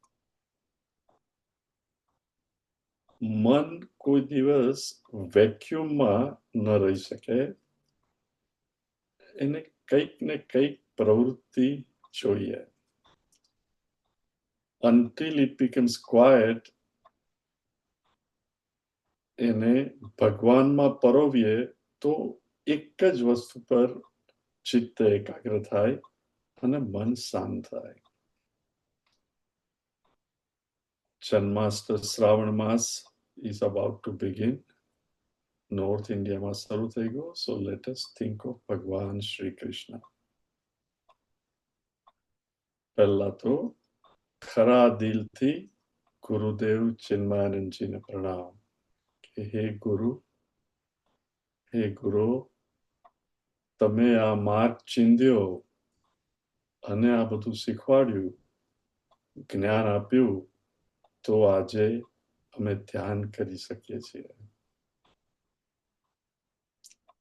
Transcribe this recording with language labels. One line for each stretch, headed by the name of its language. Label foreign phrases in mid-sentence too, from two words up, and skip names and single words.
Gujarati: મન કોઈ દિવસ વેક્યુમમાં ન રહી શકે. એને કંઈક ને કંઈક પ્રવૃત્તિ જોઈએ.
English: Until it becomes quiet,
Gujarati: એને ભગવાનમાં પરોવીએ તો એક જ વસ્તુ પર ચિત્ત એકાગ્ર થાય અને મન શાંત થાય. જન્માષ્ટમી શ્રાવણ માસ
English: is about to begin.
Gujarati: નોર્થ ઇન્ડિયામાં શરૂ થઈ ગયો.
English: So let us think of ભગવાન શ્રી કૃષ્ણ.
Gujarati: પહેલા તો ખરા દિલથી ગુરુદેવ ચિન્મયાનંદજીને પ્રણામ કે હે ગુરુ, તમે આ માર્ગ ચીંધ્યો અને આ બધું શીખવાડ્યું, જ્ઞાન આપ્યું, તો આજે અમે ધ્યાન કરી શકીએ છીએ.